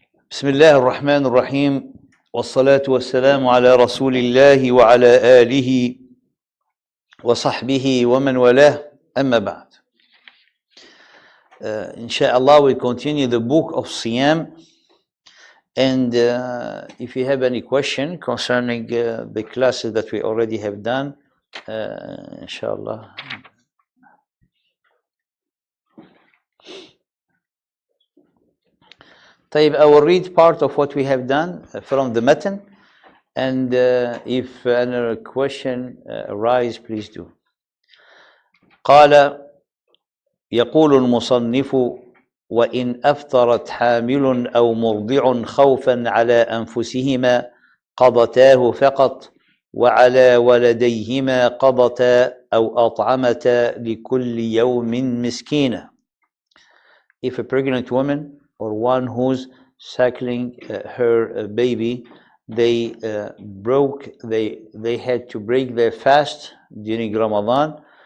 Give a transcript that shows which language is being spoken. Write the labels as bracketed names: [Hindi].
[Arabic] بسم الله الرحمن الرحيم والصلاة والسلام على رسول الله وعلى آله وصحبه ومن والاه أما بعد. [English] Inshallah, we continue the book of Siyam, and if you have any question concerning the classes that we already have done, inshallah. طيب, I will read part of what we have done from the matan, and if another question arise, please do. [Arabic] قال يقول المصنف: وإن أفطرت حامل أو مرضع خوفا على أنفسهما قضتاه فقط، وعلى ولديهما قضتا أو أطعمتا لكل يوم مسكينا. [English] If a pregnant woman or one who's suckling her baby, they had to break their fast during Ramadan.